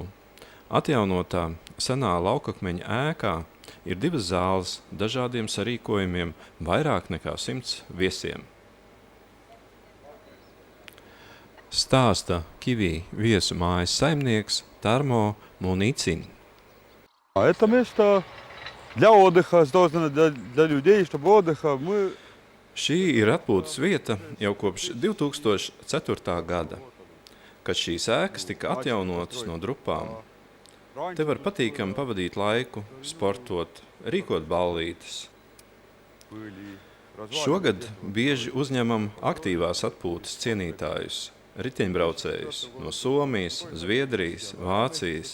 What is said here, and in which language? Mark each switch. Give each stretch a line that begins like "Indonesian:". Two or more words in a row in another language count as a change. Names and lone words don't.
Latvian: Atjaunotā senā laukakmeņa ēkā ir 2 zāles dažādiem sarīkojumiem, vairāk nekā 100 viesiem. Stāsta Kivī viesu mājas saimnieks Tarmo Municin.
Russian: Это место для отдыха, создано для людей, чтобы отдыха.
Latvian: Šī ir atpūtas vieta jau kopš 2004. gada, kad šīs ēkas tika atjaunotas no drupām. Te var patīkami pavadīt laiku, sportot, rīkot ballītes. Šogad bieži uzņemam aktīvās atpūtas cienītājus, riteņbraucējus no Somijas, Zviedrijas, Vācijas.